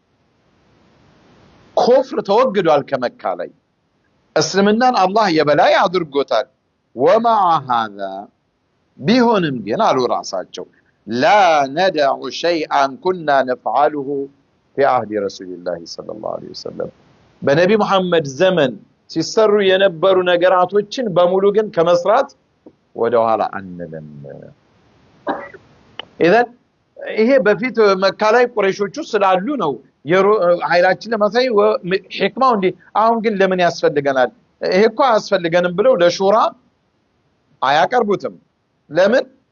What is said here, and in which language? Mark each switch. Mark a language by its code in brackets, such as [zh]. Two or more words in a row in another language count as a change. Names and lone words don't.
[am] ኩፍር ተወግዷል ከመካ ላይ እስልምናን አላህ የበላይ አድርጎታል [ar] ومع هذا [am] ቢሆንም ግን አሉ ራሳቸው [ar] لا ندع شيئا كنا نفعله في عهد رسول الله صلى الله عليه وسلم [am] በነቢ መሐመድ ዘመን ሲሰሩ የነበሩ ነገራቶችን በሙሉ ግን ከመስራት ወደ ኋላ አንልም اذا ይሄ በፊት መካ ላይ ቁረይሾቹ ስላሉ ነው ኃይላችን ለማሳይ ህክማው እንዴ አሁን ግን ለምን ያስፈልገናል ይሄ እኮ ያስፈልገንም ብለው ለሹራ አያቀርቡትም ለምን